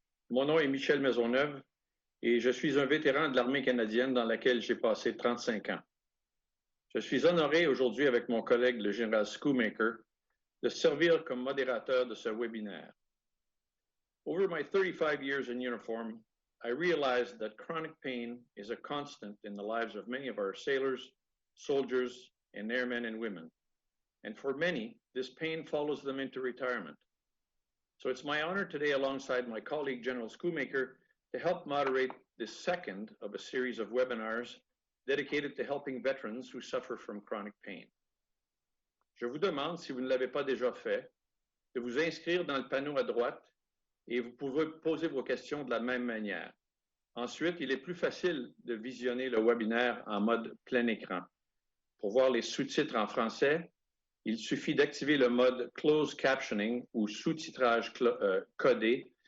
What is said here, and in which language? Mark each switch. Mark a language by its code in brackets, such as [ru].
[fr] Mon nom est Michel Maisonneuve et je suis un vétéran de l'armée canadienne dans laquelle j'ai passé 35 ans. Je suis honoré aujourd'hui avec mon collègue le général Schoonmaker de servir comme modérateur de ce webinaire. [en] Over my 35 years in uniform, I realized that chronic pain is a constant in the lives of many of our sailors, soldiers, and airmen and women. And for many, this pain follows them into retirement. So it's my honor today, alongside my colleague, General Schoonmaker, to help moderate this second of a series of webinars dedicated to helping veterans who suffer from chronic pain. [fr] Je vous demande, si vous ne l'avez pas déjà fait, de vous inscrire dans le panneau à droite et vous pouvez poser vos questions de la même manière. Ensuite, il est plus facile de visionner le webinaire en mode plein écran. Pour voir les sous-titres en français, il suffit d'activer le mode Closed Captioning ou sous-titrage codé.